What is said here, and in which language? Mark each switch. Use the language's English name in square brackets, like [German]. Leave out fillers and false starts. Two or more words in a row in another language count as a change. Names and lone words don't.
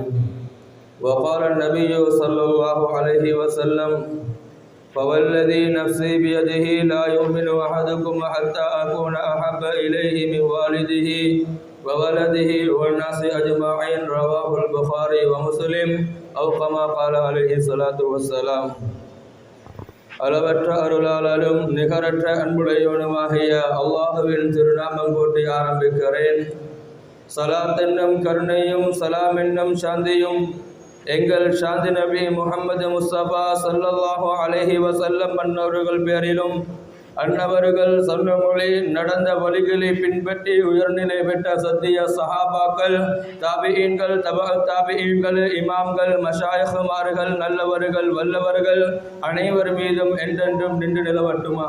[Arabic] وقال النبي صلى الله عليه وسلم: فوالذي نفسي بيده لا يؤمن أحدكم حتى أكون أحب إليه من والده وولده والناس أجمعين. رواه البخاري ومسلم أو كما قال عليه الصلاة والسلام. [Tamil] அளவற்ற அருளாளரும் நிகரற்ற அன்புடையவனுமாகிய அல்லாஹுவின் திருநாமம் போட்டி ஆரம்பிக்கிறேன். சலாத் என்னும் கருணையும் சலாம் என்னும் சாந்தியும் எங்கள் சாந்தி நபி முஹம்மது முஸ்தபா [Arabic] صلى الله عليه وسلم [Tamil] அன்னவர்கள் பேரிலும், அன்னவர்கள் சொன்ன மொழி நடந்த வழிகளை பின்பற்றி உயர்நிலை பெற்ற சத்திய சஹாபாக்கள், தாபிஈன்கள், தாபிஈன்கள், இமாம்கள், மஷாயிஹ்மார்கள், நல்லவர்கள், வல்லவர்கள் அனைவர் மீதும் என்றென்றும் நின்று நிலவட்டுமாக.